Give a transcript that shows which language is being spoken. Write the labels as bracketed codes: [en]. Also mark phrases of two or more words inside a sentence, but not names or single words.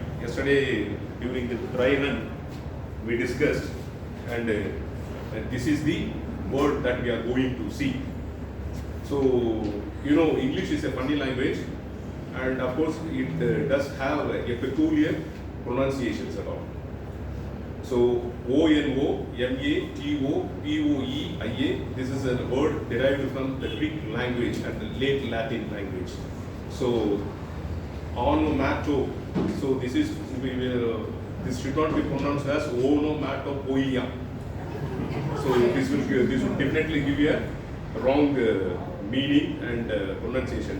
[en] Yesterday during the dry run, we discussed, and this is the word that we are going to see. So, you know, English is a funny language, and of course it does have a peculiar pronunciations and all. So, O-N-O-M-A-T-O-P-O-E-I-A, this is a word derived from the Greek language and the late Latin language. So, onomato, so this this should not be pronounced as onomatopoeia. So this will definitely give you a wrong meaning and pronunciation.